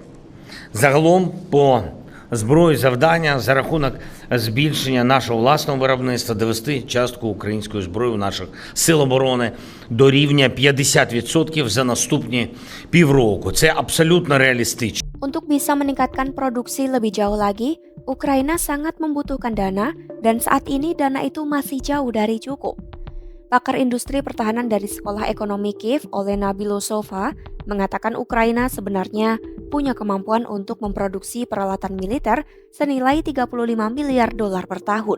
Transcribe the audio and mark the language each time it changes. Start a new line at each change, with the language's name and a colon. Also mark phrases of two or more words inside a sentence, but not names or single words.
Ukrainian: Загалом по зброї завдання за рахунок збільшення нашого власного виробництва довести частку української зброї у наших сил оборони до рівня 50% за наступні півроку. Це абсолютно реалістично.
Indonesian: Untuk bisa meningkatkan produksi lebih jauh lagi, Ukraina sangat membutuhkan dana dan saat ini dana itu masih jauh dari cukup. Pakar industri pertahanan dari Sekolah Ekonomi Kiev, Olena Bilosova, mengatakan Ukraina sebenarnya punya kemampuan untuk memproduksi peralatan militer senilai 35 miliar dolar per tahun.